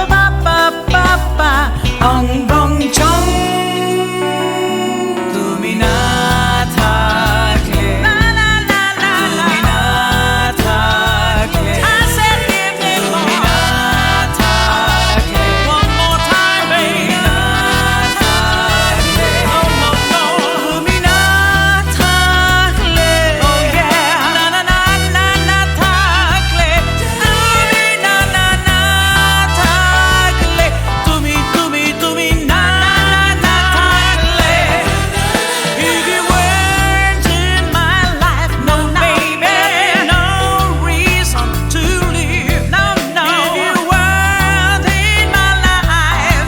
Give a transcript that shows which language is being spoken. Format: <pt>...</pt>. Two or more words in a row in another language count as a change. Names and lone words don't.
<bn>তুমি না থাকলে, তুমি না থাকলে, তুমি না থাকলে,</bn> <en>one more time baby,</en> <bn>তুমি না থাকলে,</bn> <en>oh yeah,</en> <bn>না না না না না থাকলে, তুমি না না না থাকলে, তুমি তুমি তুমি না না না থাকলে,</bn> <en>if you weren't in my life, no baby, no reason to live, no no, if you weren't in my life,</en>